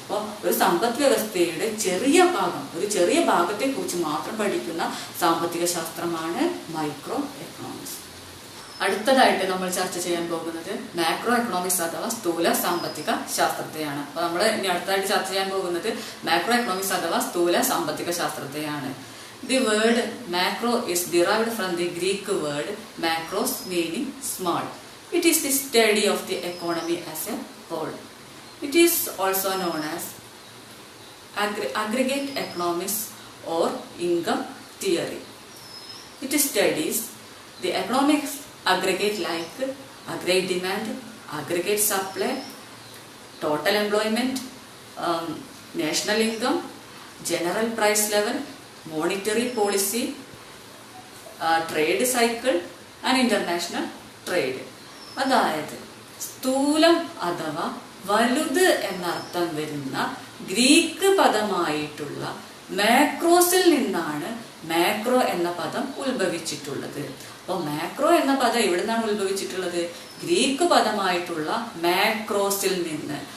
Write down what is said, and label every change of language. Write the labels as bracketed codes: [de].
[ml] അപ്പോൾ ഒരു സമ്പദ് വ്യവസ്ഥയുടെ ഒരു ചെറിയ ഭാഗത്തെ കുറിച്ച് മാത്രം പഠിക്കുന്ന സാമ്പത്തിക ശാസ്ത്രമാണ് മൈക്രോ എക്കണോമിക്സ്. അടുത്തതായിട്ട് നമ്മൾ ചർച്ച ചെയ്യാൻ പോകുന്നത് മാക്രോ എക്കണോമിക്സ് അഥവാ സ്ഥൂല സാമ്പത്തിക ശാസ്ത്രത്തെയാണ്. അപ്പോൾ നമ്മൾ ഇനി അടുത്തതായിട്ട് ചർച്ച ചെയ്യാൻ പോകുന്നത് മാക്രോ എക്കണോമിക്സ് അഥവാ സ്ഥൂല സാമ്പത്തിക ശാസ്ത്രത്തെയാണ്. [en] The word macro is derived from the Greek word macros, meaning small. It is the study of the economy as a whole. It is also known as aggregate economics or income theory. It studies the economics aggregate like aggregate demand, aggregate supply, total employment, national income, general price level, monetary policy, trade cycle and international trade. [ml] അതായത് സ്ഥൂലം അഥവാ വലുത് എന്നർത്ഥം വരുന്ന Greek പദമായിട്ടുള്ള മാക്രോസിൽ നിന്നാണ് macro എന്ന പദം ഉത്ഭവിച്ചിട്ടുള്ളത്. അപ്പോൾ macro എന്ന പദം എവിടെ നിന്നാണ് ഉത്ഭവിച്ചിട്ടുള്ളത്? ഗ്രീക്ക് പദമായിട്ടുള്ള മാക്രോസിൽ നിന്ന്.